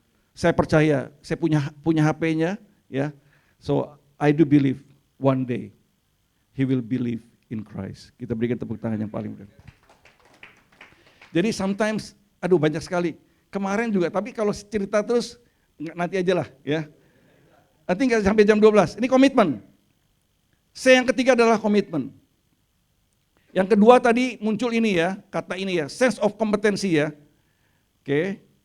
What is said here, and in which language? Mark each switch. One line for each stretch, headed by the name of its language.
Indonesian: Saya percaya, saya punya HP-nya, ya.
English: So I do believe one day he will believe in Christ.
Indonesian: Kita berikan tepuk tangan yang paling mulia. Jadi sometimes, banyak sekali. Kemarin juga, tapi kalau cerita terus nanti aja lah, ya. Nanti nggak sampai jam 12. Ini komitmen. Yang ketiga adalah komitmen. Yang kedua tadi muncul ini ya, kata ini ya, sense of kompetensi ya. Oke.